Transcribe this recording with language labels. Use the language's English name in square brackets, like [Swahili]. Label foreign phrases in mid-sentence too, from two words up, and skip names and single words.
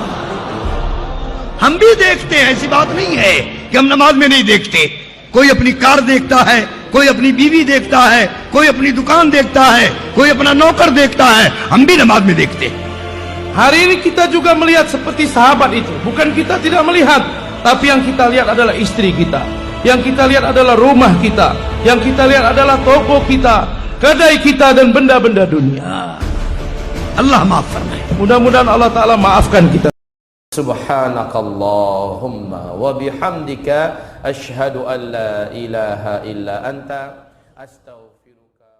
[Hindi] हम भी देखते हैं, ऐसी बात नहीं है कि हम नमाज में नहीं देखते। कोई अपनी कार देखता है, कोई अपनी बीवी देखता है, कोई अपनी दुकान देखता है, कोई अपना नौकर देखता है, हम भी नमाज में देखते हैं। [Indonesian] Hari ini kita juga melihat seperti sahabat itu. Bukan kita tidak melihat, tapi yang kita lihat adalah istri kita. Yang kita lihat adalah rumah kita. Yang kita lihat adalah toko kita, kedai kita, dan benda-benda dunia. [Hindi] अल्लाह माफ फरमाए। [Indonesian] Mudah-mudahan Allah Ta'ala maafkan kita. [Arabic] سبحانك اللهم وبحمدك أشهد أن لا إله إلا أنت أستغفرك